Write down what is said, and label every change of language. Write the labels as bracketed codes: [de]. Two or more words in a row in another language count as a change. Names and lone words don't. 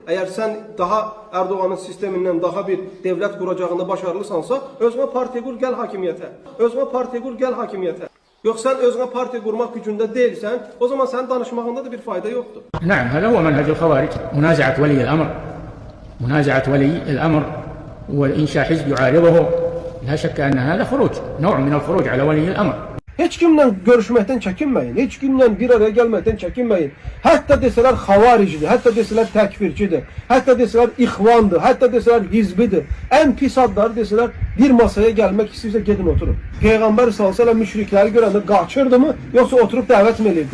[az] Əgər sən daha Erdoğanın sistemindən daha bir devlət quracağında başarılısansa, özünə partiya qur, gəl hakimiyyətə. Özünə partiya qur, gəl hakimiyyətə. Yox, sən özünə partiya qurmaq gücündə deyilsən, o zaman sənin danışmağında da bir fayda yoxdur. [ar] نعم هذا هو منهج الخوارج منازعة ولي الأمر منازعة ولي الأمر وإنشاء حزب يعارضه لا شك أن هذا خروج نوع من الخروج على ولي الأمر. [az] Heç kimlə görüşməkdən çəkinməyin, heç kimlə bir araya gəlməkdən çəkinməyin. Hətta desələr xavaricidir, hətta desələr təkfirçidir, hətta desələr ixvandır, hətta desələr hizbidir. Ən pis adları desələr bir masaya gəlmək istəyirsə gedin oturun. Peyğəmbər s.ə.v müşrikləri görəndə qaçırdı mı, yoxsa oturub dəvət mi edirdi?